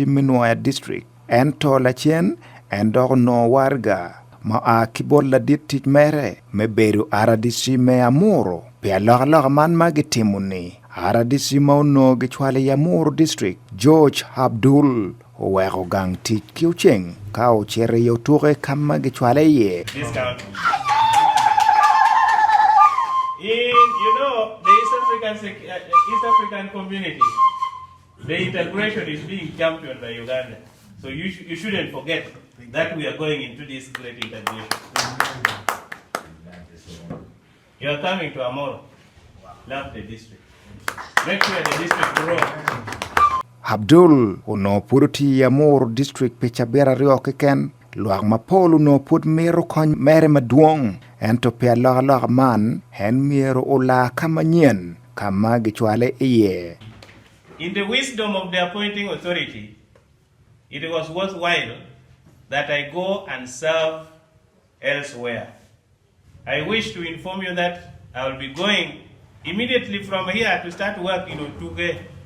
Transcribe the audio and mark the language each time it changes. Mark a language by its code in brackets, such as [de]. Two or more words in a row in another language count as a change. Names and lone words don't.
[ach] me Nuaya district en to lachen en dog no warga ma a kibol la dit mere mebedo RDC me Amuro pe log man magitimuni RDC ma no gichwale Amuro district George Abdul Owego gang tit Ucheng ka o chere yo ture kama gichwale ye [en] the East African community, the integration is being championed by Uganda. So you shouldn't forget that we are going into this great integration. You are coming to Amoro. Love the district. Make sure the district grows. [ach] Abdul uno puruti Amoro district pechabera rioke ken luag mapolu no put mero kon mere maduong ento pia lok man hen miero ola kamanyen kama gichwale iye. [en] In the wisdom of the appointing authority, it was worthwhile that I go and serve elsewhere. I wish to inform you that I will be going immediately from here to start work in Otuge.